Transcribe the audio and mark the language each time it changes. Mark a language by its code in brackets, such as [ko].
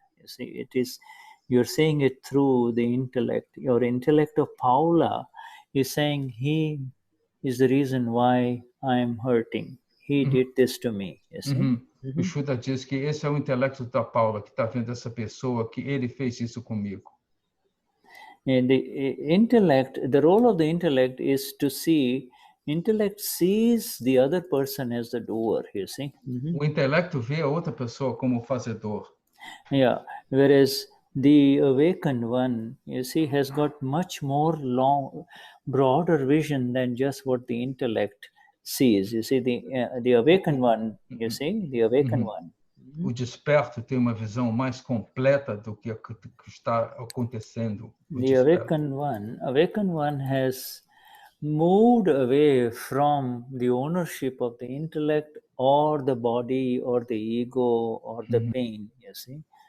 [en] You see, you're seeing it through the intellect. Your intellect of Paula is saying he is the reason why I'm hurting. He did this to me. You see? [pt] O Shuddha diz que esse é o intelecto da Paula que está vendo essa pessoa, que ele fez isso comigo. [en] And the intellect, the role of the intellect is to see. Intellect sees the other person as the doer. You see. [pt] O intelecto vê a outra pessoa como fazedor. [en] Yeah. Whereas the awakened one, you see, has got much more broader vision than just what the intellect sees. You see, the awakened one, you see, the awakened one. [pt] O desperto tem uma visão mais completa do que está acontecendo. [en] The awakened one has moved away from the ownership of the intellect or the body or the ego or the pain, you see.